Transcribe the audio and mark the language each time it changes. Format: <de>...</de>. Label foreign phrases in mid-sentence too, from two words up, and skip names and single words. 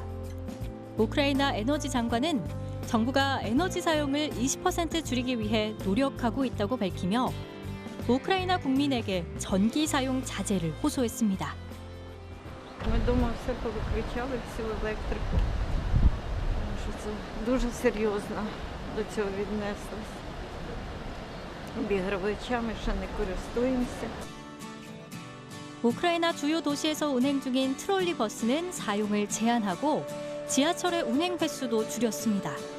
<ko>우크라이나 에너지 장관은 정부가 에너지 사용을 20% 줄이기 위해 노력하고 있다고 밝히며 우크라이나 국민에게 전기 사용 자제를 호소했습니다.</ko> <uk>Ми вдома все повиключали, всю електрику, тому що це дуже серйозно до цього віднеслось. Обігрівачами ще не користуємося.</uk> <ko>우크라이나 주요 도시에서 운행 중인 트롤리 버스는 사용을 제한하고 지하철의 운행 횟수도 줄였습니다.</ko>